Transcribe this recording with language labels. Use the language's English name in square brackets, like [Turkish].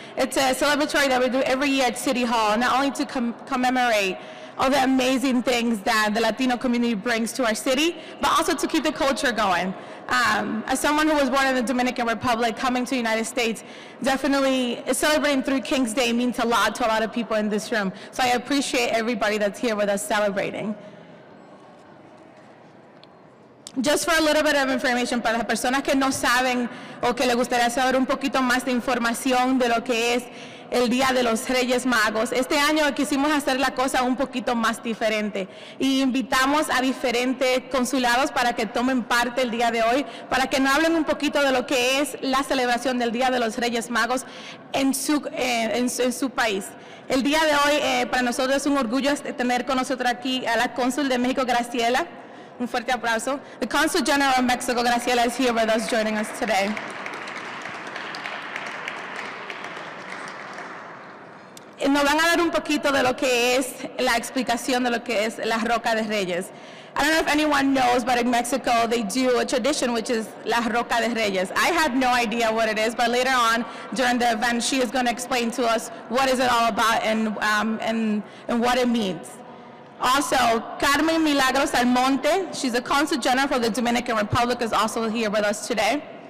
[English] It's a celebratory that we do every year at City Hall, not only to commemorate all the amazing things that the Latino community brings to our city, but also to keep the culture going. As someone who was born in the Dominican Republic, coming to the United States, definitely celebrating Three Kings Day means a lot to a lot of people in this room. So I appreciate everybody that's here with us celebrating. Just for a little bit of information, [Spanish] para las personas que no saben o que les gustaría saber un poquito más de información de lo que es el Día de los Reyes Magos. Este año quisimos hacer la cosa un poquito más diferente y invitamos a diferentes consulados para que tomen parte el día de hoy, para que nos hablen un poquito de lo que es la celebración del Día de los Reyes Magos en su país. El día de hoy para nosotros es un orgullo tener con nosotros aquí a la cónsul de México, Graciela. Un fuerte aplauso. [English] The Consul General of Mexico, Graciela, is here with us, joining us today. [Spanish] Nos van a dar un poquito de lo que es la explicación de lo que es la Roca de Reyes. [English] I don't know if anyone knows, but in Mexico they do a tradition which is La Roca de Reyes. I had no idea what it is, but later on during the event she is going to explain to us what is it all about and what it means. Also, Carmen Milagros Almonte, she's the Consul General for the Dominican Republic, is also here with us today.